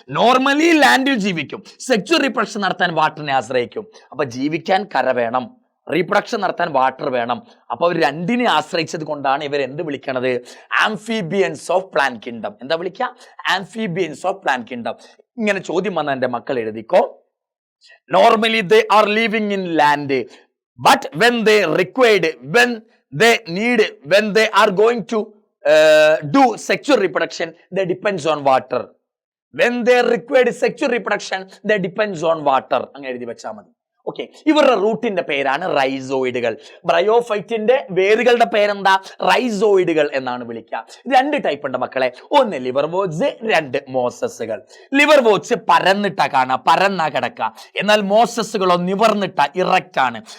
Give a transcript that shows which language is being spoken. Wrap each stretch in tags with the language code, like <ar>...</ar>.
<ml>Normally ലാൻഡിൽ ജീവിക്കും, sexual reproduction നടത്താൻ വാട്ടറിനെ ആശ്രയിക്കും. അപ്പൊ ജീവിക്കാൻ കര വേണം, റീപ്രൊഡക്ഷൻ നടത്താൻ വാട്ടർ വേണം. അപ്പൊ അവർ രണ്ടിനെ ആശ്രയിച്ചത് കൊണ്ടാണ് ഇവർ എന്ത് വിളിക്കണത്? Amphibians of plant kingdom. എന്താ വിളിക്കുക? Amphibians of plant kingdom. ഇങ്ങനെ ചോദ്യം വന്ന എന്റെ മക്കൾ എഴുതിക്കോ. Normally</ml> <en>they are living in land, but when they required, when they need, when they are going to do sexual reproduction, they depends on water. When they required sexual reproduction, they depends on water.</en> <ml>അങ്ങനെ എഴുതി വെച്ചാൽ മതി. Okay, ഇവരുടെ റൂട്ടിന്റെ പേരാണ് റൈസോയിഡുകൾ. ബ്രയോഫൈറ്റിന്റെ വേരുകളുടെ പേരെന്താ? റൈസോയിഡുകൾ എന്നാണ് വിളിക്കുക. രണ്ട് ടൈപ്പ് ഉണ്ട് മക്കളെ. ഒന്ന് ലിവർ വോച്ച്, രണ്ട് മോസസുകൾ. ലിവർ വോച്ച് പരന്നിട്ടാ കാണാ, പരന്നാ കിടക്കുക. എന്നാൽ മോസസുകളോ നിവർന്നിട്ട ഇറക്റ്റ് ആണ്.</ml>